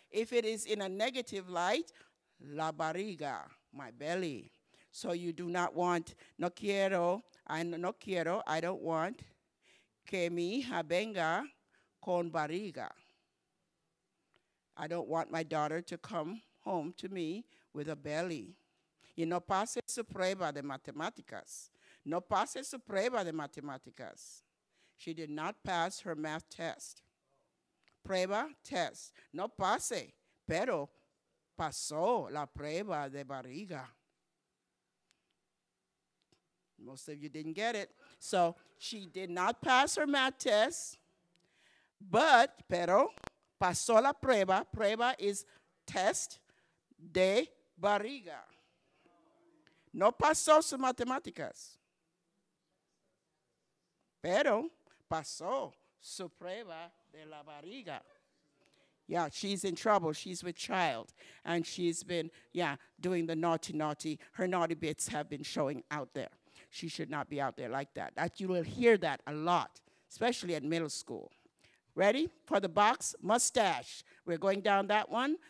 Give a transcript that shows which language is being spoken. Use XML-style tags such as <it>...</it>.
<en>If it is in a negative light,</en> <es>la barriga,</es> <en>my belly. So you do not want,</en> <es>no quiero,</es> <en>I don't want,</en> <es>que mi hija venga con barriga.</es> <en>I don't want my daughter to come home to me with a belly.</en> <es>Y no pase su prueba de matemáticas. No pase su prueba de matemáticas.</es> <en>She did not pass her math test.</en> <es>Prueba, test. No pase, pero pasó la prueba de barriga.</es> <en>Most of you didn't get it. So she did not pass her math test,</en> <es>pero pasó la prueba. Prueba</es> <en>is test</en> <es>de barriga. No pasó sus matemáticas, pero pasó su prueba de la barriga.</es> <en>Yeah, she's in trouble. She's with child. And she's been, doing the naughty. Her naughty bits have been showing out there. She should not be out there like that. You will hear that a lot, especially at middle school. Ready for the box? Mustache. We're going down that one.</en>